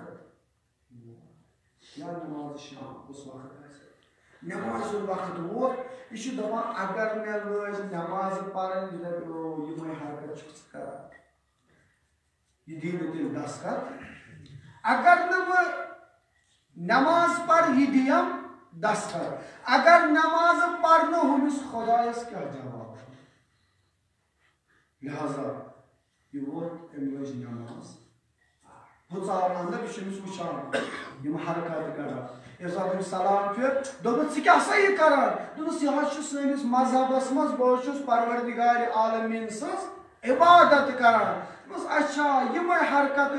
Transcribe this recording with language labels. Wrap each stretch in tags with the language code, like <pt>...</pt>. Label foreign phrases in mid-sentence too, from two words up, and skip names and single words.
<ks>وقت یا نماز شام کُس وقت آسہِ نماز وقت ووت یہ دپان اگر مے لٲج نماز پرن یہ دپہِ یمے حرکت چھُ ژٕ کران یہ دی نہٕ تیٚلہِ دستخط اگر نہٕ بہٕ نماز پر یہ دیم دستخط اگر نماز پرنہ ہمس خدایس کیا جواب لہذا یہ ووت ام لج نماز وہ ژاو اندر یہ چھُ وٕچھان یم حرکت کران ییٚلہِ ساتہٕ أمِس سلام پھِر دوٚپُس ژٕ کیٛاہ سا یہِ کران دوٚپُس یہِ حظ چھُ سٲنِس مذہبس منٛز بہٕ حظ چھُس پروردگارِ عالمیٖن سٕنٛز عبادت کران دوٚپُس اچھا یمے حرکت</ks>